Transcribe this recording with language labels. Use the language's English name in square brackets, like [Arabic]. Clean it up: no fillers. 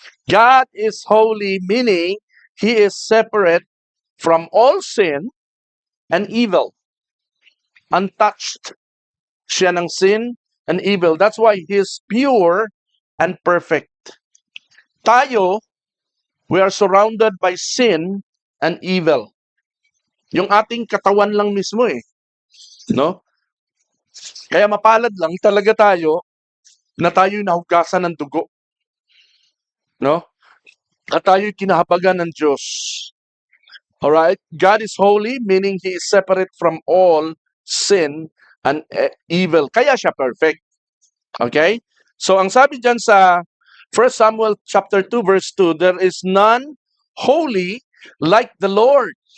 [English] God is holy, meaning He is separate from all sin and evil. Untouched siya ng sin and evil. That's why He is pure and perfect. Tayo, we are surrounded by sin and evil. [Filipino] Yung ating katawan lang mismo no? Kaya mapalad lang talaga tayo na tayo'y nahugasan ng dugo. No? At tayo'y kinahabagan ng Diyos. Alright? [English] God is holy, meaning He is separate from all sin and evil. [Filipino] Kaya siya perfect. Okay? So, ang sabi dyan sa 1 Samuel chapter 2 verse 2, [English] there is none holy like the Lord.